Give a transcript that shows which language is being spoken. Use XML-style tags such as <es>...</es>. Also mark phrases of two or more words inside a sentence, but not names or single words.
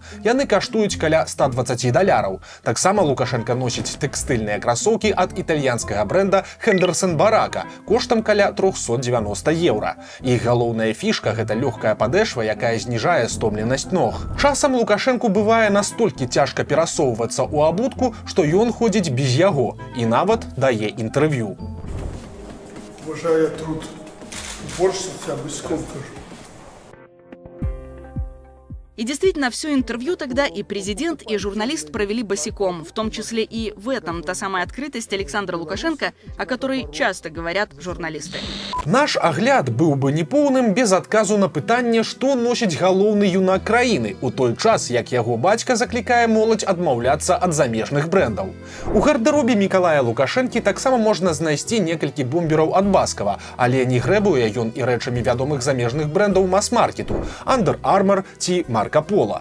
<be>Яны каштуюць каля $120. Таксама Лукашэнка носіць тэкстыльныя красоўкі ад італьянскага брэнда Henderson Baraka коштам каля €390. Іх галоўная фішка гэта лёгкая падэшва, якая зніжае стомленасць ног. Часам Лукашэнку бывае настолькі цяжка перасоўвацца ў абутку, што ён ходзіць без яго і нават дае інтэрв'ю.</be> <ru>Уважаю труд уборщицы, я бычком хожу. И действительно, все интервью тогда и президент, и журналист провели босиком, в том числе и в этом та самая открытость Александра Лукашенко, о которой часто говорят журналисты.</ru> <be>Наш агляд быў бы неполным без адказу на пытанне, што носіць галоўны юнак краіны у той час, як яго бацька заклікае моладзь адмаўляцца ад замежных брэндаў. У гардэробе Мікалая Лукашэнкі таксама можна знайсці некалькі бомбераў ад Баскава, але не грэбуе ён і рэчамі вядомых замежных брэндаў мас-маркету Under Armour ці Марко Поло.</be>